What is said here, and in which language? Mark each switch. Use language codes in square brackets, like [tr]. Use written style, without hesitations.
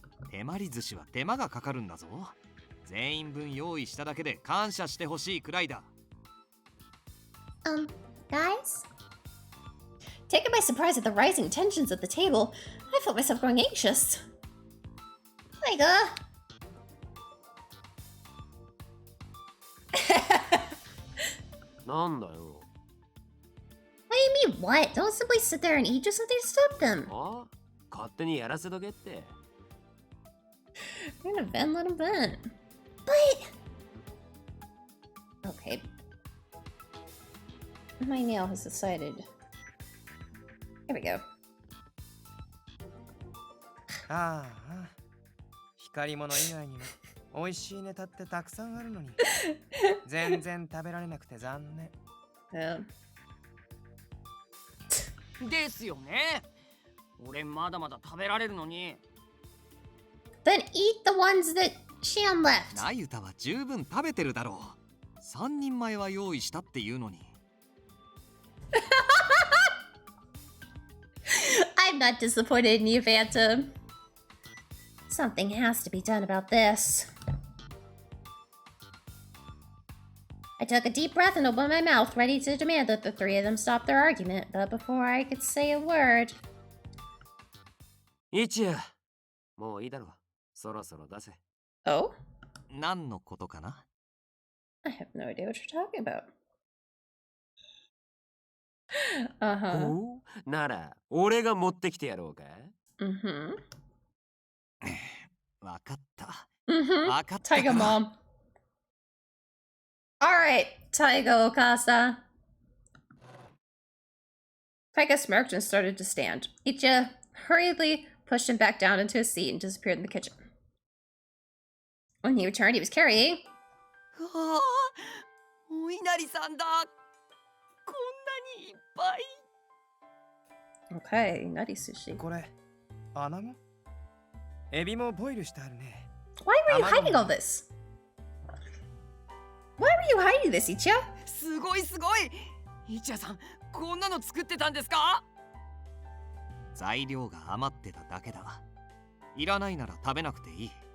[ja] 手まり寿司は手間がかかるんだぞ。全員分用意しただけで感謝してほしいくらいだ。 [en] Guys? Taken by surprise at the rising tensions at the table, I felt myself growing anxious. Taiga! [ja] Nanda yo. [en] What do you mean, what? Don't simply sit there and eat, just something to stop them. [ja] あ、勝手にやらせとけって。 [en] They're gonna vent, let them vent. But... Okay. My nail has decided. Here we go. [ja] ああ、光り物以外にも美味しいネタってたくさんあるのに全然食べられなくて残念。ですよね。俺まだまだ食べられるのに。 [en] Then eat the ones that Shion left. [ja] ナユタは十分食べてるだろう。3人前は用意したっていうのに。 [en] I'm not disappointed in you, Phantom. Something has to be done about this. I took a deep breath and opened my mouth, ready to demand that the three of them stop their argument, but before I could say a word... [ja] 一夜、もういいだろう。そろそろ出せ。 [en] Oh? [ja] 何のことかな？ [en] I have no idea what you're talking about. Uh-huh. [ja] おうなら、俺が持ってきてやろうか。 Mm-hmm. わかった。 Mm-hmm. わかったか [en] Taiga [ja] ら。 [en] mom. Alright, Taiga Okasa. Taiga smirked and started to stand. Ichiya hurriedly pushed him back down into his seat and disappeared in the kitchen. When he returned, he was carrying... [ja] わあ、お稲荷さんだ。こんなにいっぱい。 [en] Okay, nutty sushi. [ja] これ、アナゴ？エビもボイルしてあるね。 [en] Why were you hiding all this? Why were you hiding this, Ichiya? [ja] すごいすごい。一夜さん、こんなの作ってたんですか？材料が余ってただけだ。いらないなら食べなくていい。